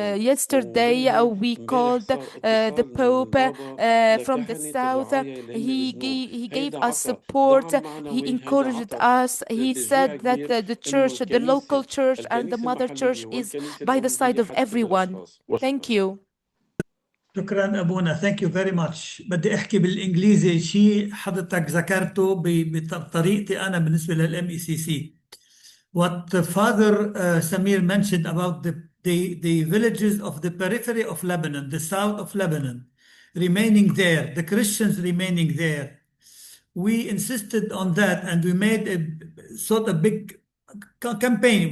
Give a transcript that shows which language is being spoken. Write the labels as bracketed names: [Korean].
[English] Yesterday we called the Pope from the south. He gave us support. He encouraged us. He said that the church, the local church and the mother church is by the side of everyone. Thank you. [Arabic] شكرا أبونا. [English] Thank you very much. [Arabic] بدي أحكي بالإنجليزي شيء حضرتك ذكرته بطريقتي أنا بالنسبة للMECC. [English] What Father Samir mentioned about the villages of the periphery of Lebanon, the south of Lebanon, remaining there, the Christians remaining there. We insisted on that, and we made a sort of big campaign.